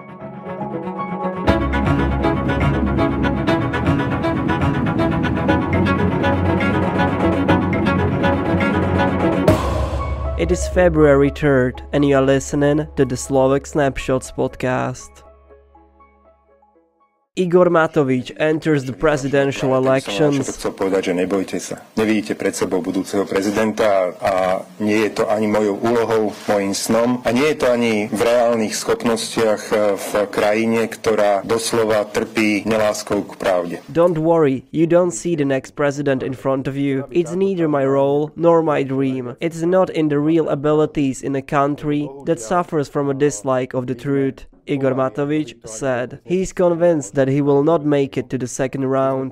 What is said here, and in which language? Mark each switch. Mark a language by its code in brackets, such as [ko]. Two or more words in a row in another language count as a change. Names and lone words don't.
[en] It is February 3rd and you are listening to the Slovak Snapshots podcast. Igor Matovič enters the presidential elections. [sk] Chcel povedať, že nebojte sa. Nevidíte pred sebou budúceho prezidenta a nie je to ani mojou úlohou, mojím snom a nie je to ani v reálnych schopnostiach v krajine, ktorá doslova trpí neláskou k pravde. [en] Don't worry, you don't see the next president in front of you. It's neither my role nor my dream. It's not in the real abilities in a country that suffers from a dislike of the truth. Igor Matovič said. He is convinced that he will not make it to the second round.